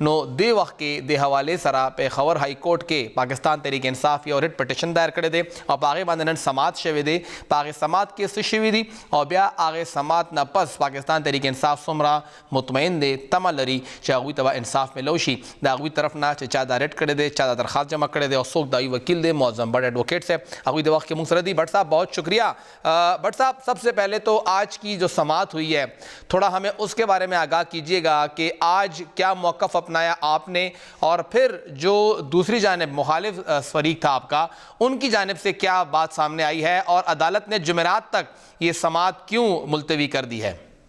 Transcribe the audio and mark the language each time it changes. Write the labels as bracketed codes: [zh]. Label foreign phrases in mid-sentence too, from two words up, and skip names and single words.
[ps] نو دې وخت کې د حوالې سره پېښور های کورټ کې پاکستان تحریک انصاف یو [en] writ petition [ps] دایر کړی دی او په هغې باندې نن سماعت شوی دی. په هغې سماعت کې څه شوي دي او بیا هغې سماعت نه پس پاکستان تحریک انصاف څومره مطمئن دی، تمه لري چې هغوی ته به انصاف میلو شي. د هغوی طرف نه چې چا دا ریټ کړی دی، چا دا درخواست جمع کړی دی او څوک دایي وکیل دی معظم بٹ ایڈوکیٹ صاحب، هغوی د وخت کې موږ سره دي. [ur] بٹ صاحب بہت شکریہ. بٹ صاحب سب سے پہلے تو آج کی جو سماعت ہوئی ہے تھوڑا ہمیں اس کے بارے میں آگاہ کیجیے گا کہ آج کیا موقف اپنایا آپ نے اور پھر جو دوسری جانب مخالف فریق تھا آپ کا ان کی جانب سے کیا بات سامنے آئی ہے اور عدالت نے جمعرات تک یہ سماعت کیوں ملتوی کر دی ہے؟